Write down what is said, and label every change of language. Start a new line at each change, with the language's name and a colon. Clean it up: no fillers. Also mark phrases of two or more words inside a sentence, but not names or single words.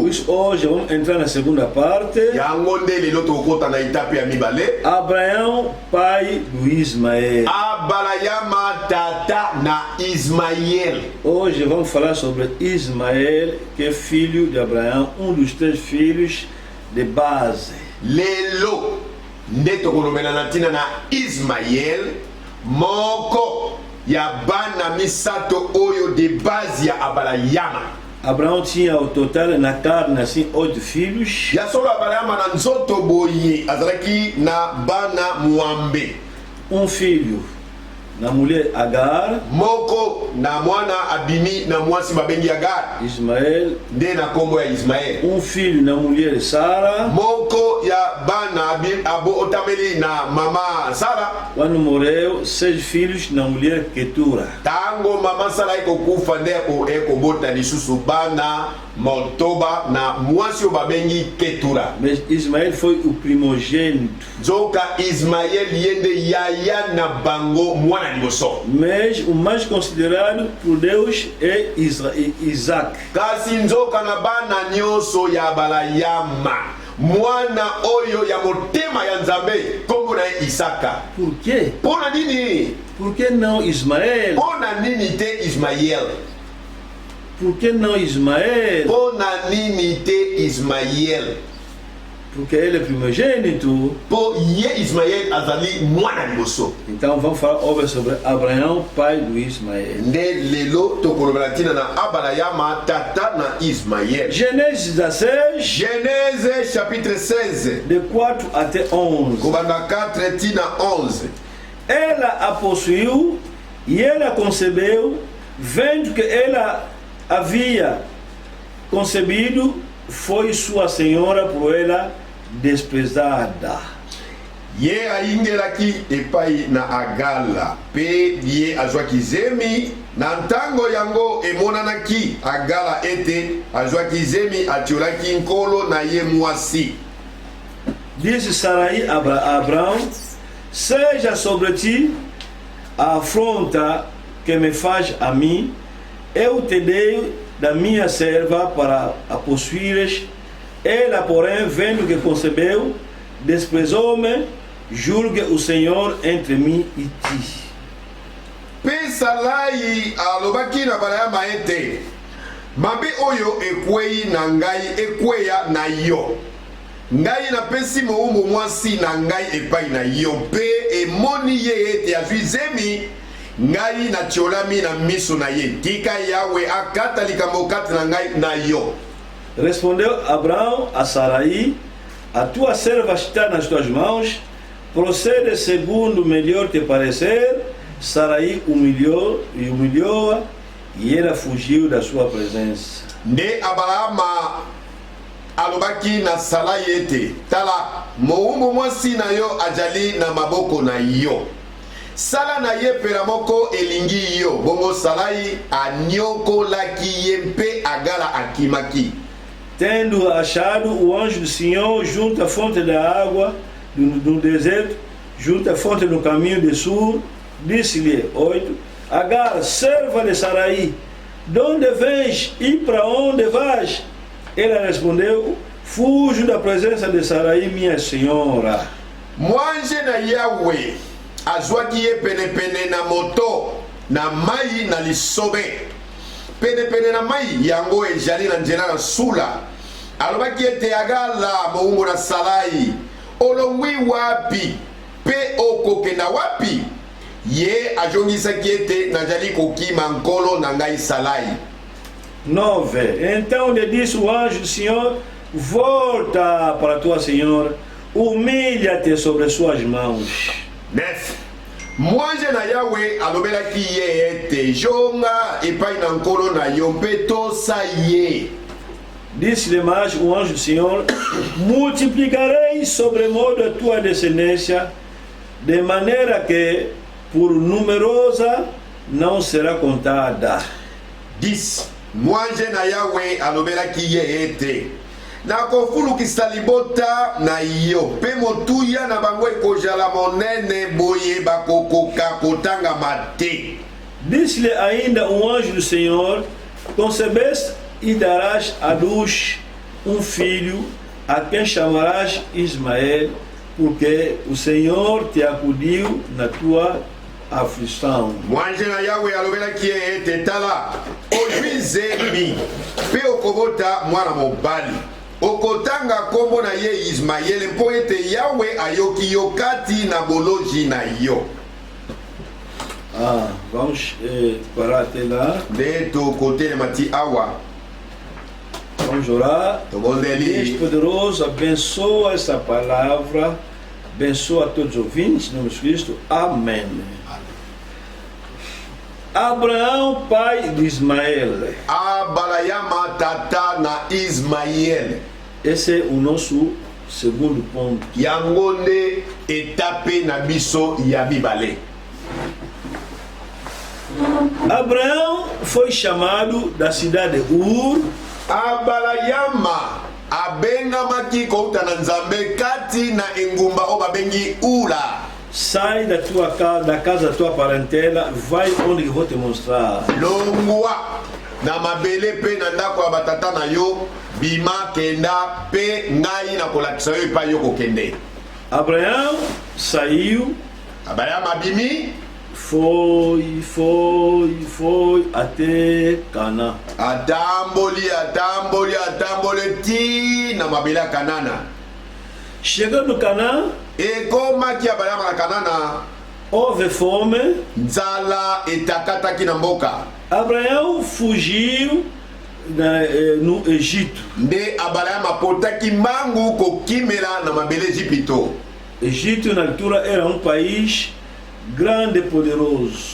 Portuguese: Hoje vamos entrar na segunda parte.
Lingala: yango nde lelo tokota na etape ya mibale.
Portuguese: Abraão, pai do Ismael.
Lingala: Abrahama tata na Ismael.
Portuguese: Hoje vamos falar sobre Ismael, que é filho de Abraão, dos 3 filhos de base.
Lingala: lelo nde tokolobela na ntina na Ismael, moko ya bana misato oyo
French: de base
Lingala: ya Abrahama.
Portuguese: Abraão tinha ao total na carne assim 8 filhos.
Lingala: ya solo Abrahama na nzoto boye azalaki na bana mwambe.
Portuguese: Filho na mulher Agar,
Lingala: moko na mwana abimi na mwasi babengi Agar, Ismael. nde na kombo ya Ismael.
Portuguese: Filho na mulher Sara,
Lingala: moko ya bana abo otameli na mama Sara.
Portuguese: quando morreu 6 filhos na mulher Ketura.
Lingala: tango mama Sara ekokufa nde ekobota lisusu bana motoba na mwasi oyo babengi Ketura.
Portuguese: Mas Ismael foi o primogênito.
Lingala: nzoka Ismael ye nde yaya na bango mwana liboso.
Portuguese: Mas o mais considerado por Deus é Isaac.
Lingala: kasi nzoka na bana nyonso ya balayama mwana oyo ya motema ya nzambe kombo na ye Isaka.
Portuguese: Por quê?
Lingala: mpona nini?
Portuguese: Por que não Ismael?
Lingala: mpona nini te Ismael?
Portuguese: Por que não Ismael?
Lingala: mpona nini te Ismael?
Portuguese: Porque ele é primogênito.
Lingala: po ye Ismael azali mwana liboso.
Portuguese: Então vamos falar sobre Abraão, pai do Ismael.
Lingala: nde lelo tokolobela ntina na Abrahama tata na Ismael.
Portuguese: Gênesis 16,
French: Genèse chapitre 16
Portuguese: de 4 até 11.
Lingala: kobanda 4 tina 11.
Portuguese: Ela a possuiu e ela concebeu, vendo que ela havia concebido, foi sua senhora por ela desprezada. ye ayingelaki epai na Agala pe ye azwaki zemi na ntango yango emonanaki Agala ete azwaki zemi atiolaki nkolo na ye mwasi. Disse Sarai a Abraão: seja sobre ti a afronta que me faz a mim, eu te dei da minha serva para a possuires. Ela, porém, vendo que concebeu, desprezou-me. Julgue o Senhor entre mim e ti.
Lingala: Pe Sarai alobaki na Abrahama ete mabe oyo ekwei na ngai ekweya na yo. Ngai napesi mowumbu mwasi na ngai epai na yo pe emoni ye ete azwi zemi ngai natiolami na miso na ye. Tika Yawe akata likambo kati na ngai na yo.
Portuguese: Respondeu Abraão a Sarai: a tua serva está nas tuas mãos, procede segundo melhor te parecer. Sarai humilhou-a e ela fugiu da sua presença.
Lingala: Nde Abrahama alobaki na Sarai ete tala mowumbu mwasi na yo ajali na maboko na yo. sala na ye pela moko elingi yo bongo salai anyokolaki ye mpe agala akimaki.
Portuguese: Tendo achado o anjo do Senhor junto à fonte da água do deserto, junto à fonte do caminho de sul, disse-lhe, 8, Agar, serva de Sarai, de onde vens e para onde vais? Ela respondeu, fujo da presença de Sarai, minha senhora.
Lingala: Mwange na Yahweh azwaki ye penepene na moto na mai na lisobe. Penepene na mai yango ezali na nzela na sula. Alobaki ete agala moungo na Sarai, olongwi wapi pe okokenda wapi? Ye ajongisaki ete nazali kokima nkolo na ngai Sarai. 9.
Portuguese: Então lhe disse o anjo do Senhor, volta para tua senhora, humilha-te sobre suas mãos. 9.
Lingala: Mwange na Yahweh alobelaki ye ete jonga epai na nkolo na yo mpe tosa ye.
Portuguese: Disse-lhe mais o anjo do Senhor, multiplicarei sobremodo a tua descendência, de maneira que, por numerosa, não será contada. 10.
Lingala: Mwange na Yahweh alobelaki ye ete nakofulukisa libota na yo mpe motuya na bango ekozala monene boye bakokoka kotangama te.
Portuguese: Disse-lhe ainda o anjo do Senhor, concebeste e darás à luz um filho, a quem chamarás Ismael, porque o Senhor te acudiu na tua aflição.
Lingala: Mwange na Yahweh alobelaki ye ete tala ozwi nzembi mpe okobota mwana mobali, okotanga kombo na ye Ismaele mpo ete Yahweh ayoki yo kati na boloji na yo.
Portuguese: Vamos parar até lá.
Lingala: Nde tokotelema ti awa.
Portuguese: Vamos orar.
Lingala: Tobondeli.
Portuguese: Deus poderoso, abençoa essa palavra, abençoa a todos os ouvintes, em nome de Cristo. Amém. Abraão, pai de Ismael.
Lingala: Abalayama tata na Ismael.
Portuguese: Esse é o nosso segundo ponto.
Lingala: Yango nde etape na biso ya mibale.
Portuguese: Abraão foi chamado da cidade de Ur.
Lingala: Abalayama abengamaki kouta na Nzambe kati na engumba o babengi Ura.
Portuguese: Sai da tua casa, da casa da tua parentela, vai onde eu vou te mostrar.
Lingala: Longwa na mabele pe na ndako ya batata na yo bima kenda pe ngai na kolakisa yo epai yo kokende.
Portuguese: Abraão saiu.
Lingala: Abayama bimi
Portuguese: Foi até Canaã.
Lingala: atamboli ti na mabele ya Kanana.
Portuguese: Chegando no Canaã,
Lingala: ekomaki Abayama na Kanana,
Portuguese: houve fome.
Lingala: nzala etakataki na mboka.
Portuguese: Abraão fugiu no Egito.
Lingala: Nde Abayama potaki mangu kokimela na mabele Egipito.
Portuguese: Egito na altura era um país grande e poderoso.